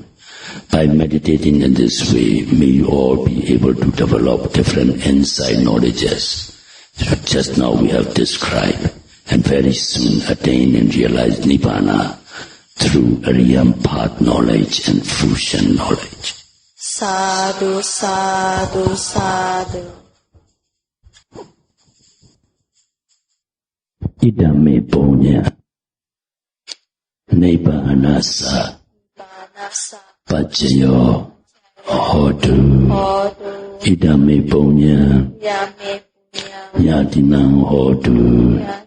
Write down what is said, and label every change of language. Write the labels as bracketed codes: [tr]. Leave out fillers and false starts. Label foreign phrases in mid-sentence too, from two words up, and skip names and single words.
[en] By meditating in this way, may you all be able to develop different insight knowledges. Just now we have described, and very soon attain and realize Nibbana through Ariyam path knowledge and fruition knowledge. [pi] Sadhu, sadhu, sadhu. Idame punya Nibbanasa Pachayo Hodu Idame punya Yatinang Hodu